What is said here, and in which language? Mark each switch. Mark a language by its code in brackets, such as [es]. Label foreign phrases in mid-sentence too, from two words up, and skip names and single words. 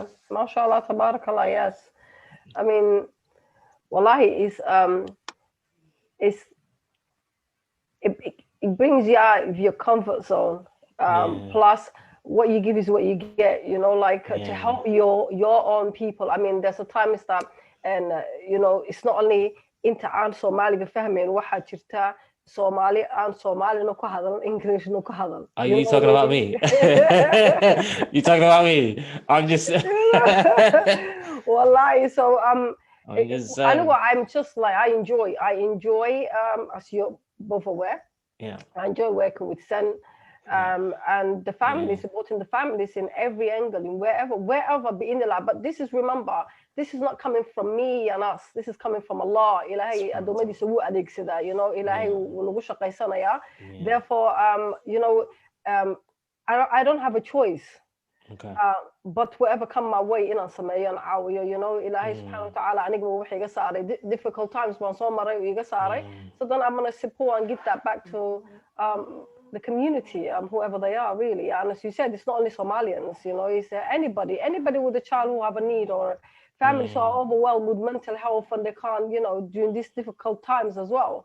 [ar] ما شاء الله تبارك الله, [en] yes. I mean, wallahi, it brings you out of your comfort zone. Plus, what you give is what you get. You know, like to help your own people. I mean, there's a time is that, and you know, it's not only [so] inta aan Soomaali bafahmin waxaa jirta Soomaali aan Soomaalina ku hadal, [en] Englishna ku hadal. Are you talking about me? You talking about me? I'm just. Wallahi, so I'm just like I enjoy as you're both aware. Yeah. I enjoy working with Sen. And the family, supporting the families in every angle, in wherever be in the lab. But this is, remember, this is not coming from me and us. This is coming from Allah. [so] Ilahi adoomadiisa wuu adeegsadaa, [en] you know. [so] Ilahi wuu nagu shaqaysanayaa. [en] Therefore, you know, I don't have a choice. Okay. But whatever come my way, [so] inaan sameeyo aan caawiyo, [en] you know. [so] Ilahi [ar] سبحانه وتعالى [so] aniga wuxuu iga saaray [en] difficult times [so] baan soo maray, uu iga saaray. [en] So then I'm gonna support and give that back to the community, whoever they are, really. And as you said, it's not only Somalians, you know, it's anybody with a child who have a need, or families who are overwhelmed with mental health and they can't, you know, during these difficult times as well.